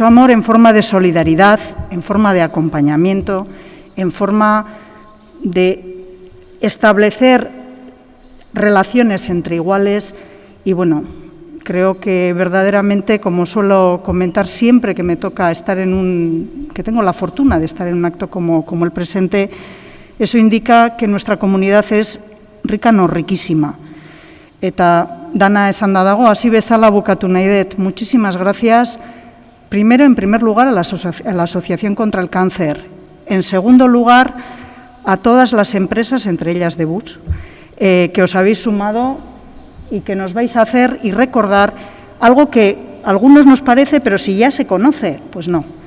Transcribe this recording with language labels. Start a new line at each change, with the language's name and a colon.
Spanish: en forma de solidaridad, en forma de acompañamiento, en forma de establecer relaciones entre iguales y creo que verdaderamente, como suelo comentar siempre que me toca estar que tengo la fortuna de estar en un acto como el presente, eso indica que nuestra comunidad es rica, no riquísima.
Basque: Eta dana esan da dago, hasi bezala bukatu nahi dut.
Spanish: Muchísimas gracias, primero, en primer lugar, a la Asociación contra el Cáncer. En segundo lugar, a todas las empresas, entre ellas Debus, que os habéis sumado y que nos vais a hacer y recordar algo que a algunos nos parece, pero si ya se conoce, pues no.